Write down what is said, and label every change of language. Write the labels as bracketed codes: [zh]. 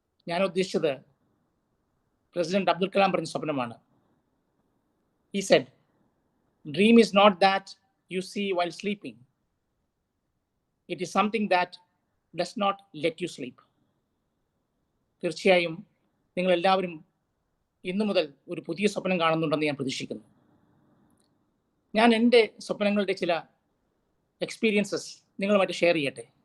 [ml] ഞാൻ ഉദ്ദേശിച്ചത് പ്രസിഡന്റ് അബ്ദുൽ കലാം പറഞ്ഞ സ്വപ്നമാണ്. [en] He said, dream is not that you see while sleeping. It is something that does not let you sleep. [ml] തീർച്ചയായും നിങ്ങൾ എല്ലാവരും ഇന്നു മുതൽ ഒരു പുതിയ സ്വപ്നം കാണുന്നുണ്ടെന്ന് ഞാൻ പ്രതീക്ഷിക്കുന്നു. ഞാൻ എൻ്റെ സ്വപ്നങ്ങളുടെ ചില എക്സ്പീരിയൻസസ് നിങ്ങളുമായിട്ട് ഷെയർ ചെയ്യട്ടെ.